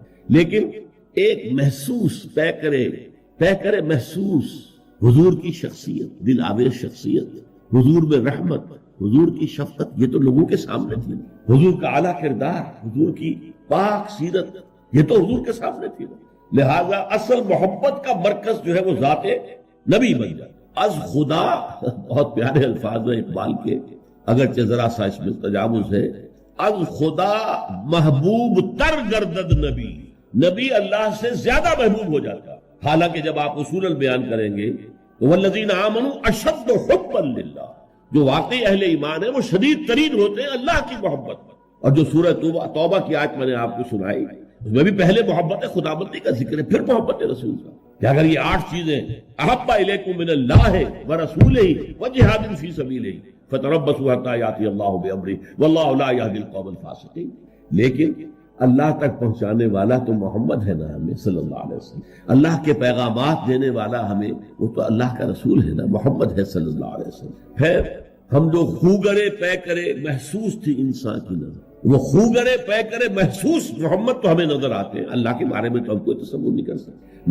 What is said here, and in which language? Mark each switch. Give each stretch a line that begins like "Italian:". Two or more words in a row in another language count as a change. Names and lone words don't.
Urdu: لیکن ایک محسوس طے کرے محسوس حضور کی شخصیت، دل آویز شخصیت، حضور میں رحمت، حضور کی شفقت، یہ تو لوگوں کے سامنے تھی، حضور کا اعلیٰ کردار، حضور کی پاک سیرت، یہ تو حضور کے سامنے تھی۔ لہذا اصل محبت کا مرکز جو ہے وہ ذات نبی بن جائے۔
Persian: از خدا،
Urdu: بہت پیارے الفاظ ہیں اقبال کے، اگرچہ ذرا سا اس میں تجاوز ہے،
Persian: از خدا محبوب تر گردد نبی،
Urdu: نبی اللہ سے زیادہ محبوب ہو جاتا۔ حالانکہ جب آپ اصولاً بیان کریں گے تو
Arabic: والذین آمنوا اشد حبا للہ،
Urdu: جو واقعی اہل ایمان ہیں وہ شدید ترین ہوتے ہیں اللہ کی محبت میں۔ اور جو سورہ توبہ کی آیت میں نے آپ کو سنائی، اس میں بھی پہلے محبت خداوندی کا ذکر ہے، پھر محبت رسول کا، کہ اگر یہ 8 چیزیں
Arabic: احب الیکم من اللہ ورسولہ وجہاد فی سبیلہ فتربصوا حتی یاتی اللہ بامرہ واللہ لا یہدی القوم الفاسقین،
Urdu: لیکن اللہ تک پہنچانے والا تو محمد ہے نا ہمیں
Arabic: صلی اللہ علیہ وسلم،
Urdu: اللہ کے پیغامات دینے والا ہمیں وہ تو اللہ کا رسول ہے نا، محمد ہے
Arabic: صلی اللہ علیہ وسلم۔
Urdu: پھر ہم جو خوگرے پے کرے محسوس تھی انسان کی نظر، وہ خوگرے پے کرے محسوس محمد تو ہمیں نظر آتے ہیں، اللہ کے بارے میں تو ہم کوئی تصور نہیں کر سکتے۔